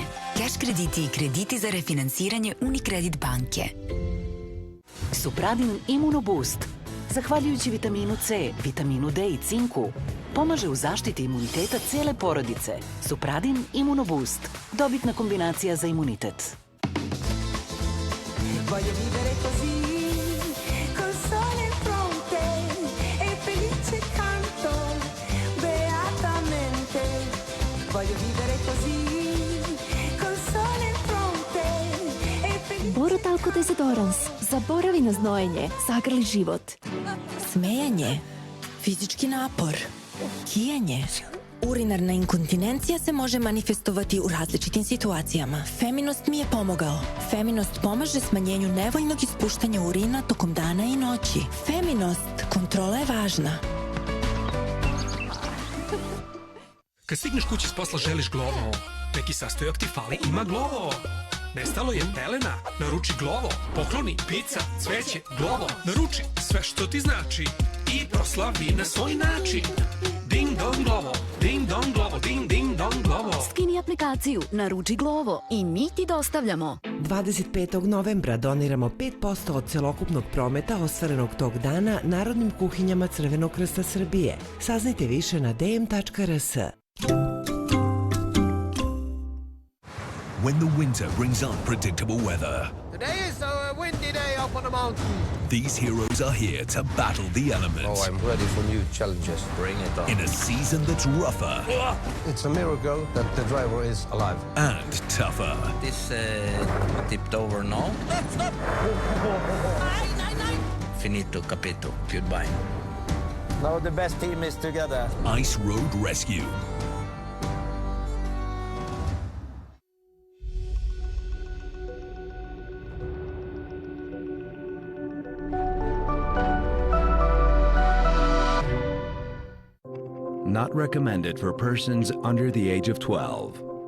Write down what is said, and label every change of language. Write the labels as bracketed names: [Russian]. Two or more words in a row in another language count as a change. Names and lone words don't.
[Serbian] Cash krediti i krediti za refinansiranje Unicredit banke. Supradin Immunoboost, zahvaljujući vitaminu C, vitaminu D i cinku, pomaže u zaštiti imuniteta cele porodice. Supradin Immunoboost, dobitna kombinacija za imunitet. [Italian] Voglio vivere così, col sole in fronte e felice canto beatamente. Voglio vivere così, col sole in fronte e felice. [Serbian] Borotalco Desodorans. Zaboravi na znojenje, zagrli život. Smejanje, fizički napor, kijanje. Urinarna inkontinencija se može manifestovati u različitim situacijama. Feminost mi je pomogao. Feminost pomaže smanjenju nevoljnog ispuštanja urina tokom dana i noći. Feminost, kontrola je važna. Kad stigneš kući s posla želiš Glovo. Neki sastojak ti fali, ima Glovo. Nestalo je pelena, naruči Glovo. Pokloni, pizza, cveće, Glovo. Naruči sve što ti znači i proslavi na svoj način. Ding dong Glovo, ding dong Glovo, ding ding dong Glovo. Skini aplikaciju, naruči Glovo i mi ti dostavljamo. 25. novembra doniramo 5% od celokupnog prometa ostvarenog tog dana Narodnim kuhinjama Crvenog krsta Srbije. Saznajte više na dm.rs. [English] When the winter brings unpredictable weather, Today is a windy day up on the mountain. these heroes are here to battle the elements. Oh, I'm ready for new challenges. Bring it on. In a season that's rougher It's a miracle that the driver is alive. and tougher. This tipped over now. Stop! [Italian] Finito, capito. [English] Goodbye. Now the best team is together. Ice Road Rescue. Not recommended for persons under the age of 12.